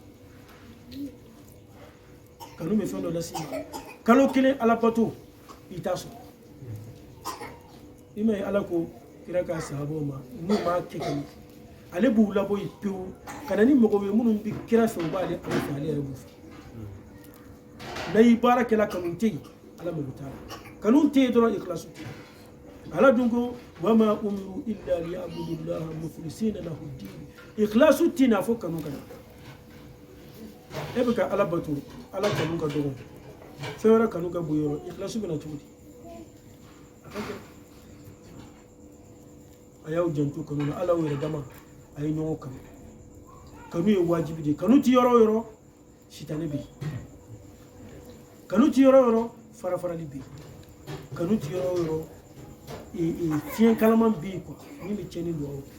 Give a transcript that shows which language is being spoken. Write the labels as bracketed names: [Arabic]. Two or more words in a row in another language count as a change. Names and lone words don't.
[Bambara] kanu bɛ fɛn dɔ lase e ma kalo kelen ala bato i t'a sɔrɔ i ma ye ala ko kira ka sahabaw ma n'u m'a kɛ kanu ale b'u labɔ yen pewu ka na ni mɔgɔw ye minnu bɛ kira fɛ u b'ale ala fɛ ale yɛrɛ b'u fɛ n'a y'i baara kɛla kanu tɛ yen ala mago t'a la kanu tɛ yen dɔrɔn ikhlasu tɛ ala dun ko [Arabic] وما أمروا إلا ليعبدوا الله مخلصين له الدين [Bambara] ikhlasu tɛ n'a fɔ kanu kana e bɛ ka ala bato ala kanu ka dɔgɔ fɛn wɛrɛ kanu ka bon yɔrɔ ikhlasu bɛna cogo di a ka gɛlɛn a y'aw janto kanu na ala yɛrɛ dama a ye ɲɔgɔn kanu kanu ye wajibi de kanu tɛ yɔrɔ o yɔrɔ sitanɛ bɛ yen kanu tɛ yɔrɔ o yɔrɔ farafarali bɛ yen kanu tɛ yɔrɔ o yɔrɔ fiɲɛ kalaman bɛ yen kuwa min bɛ tiɲɛni don aw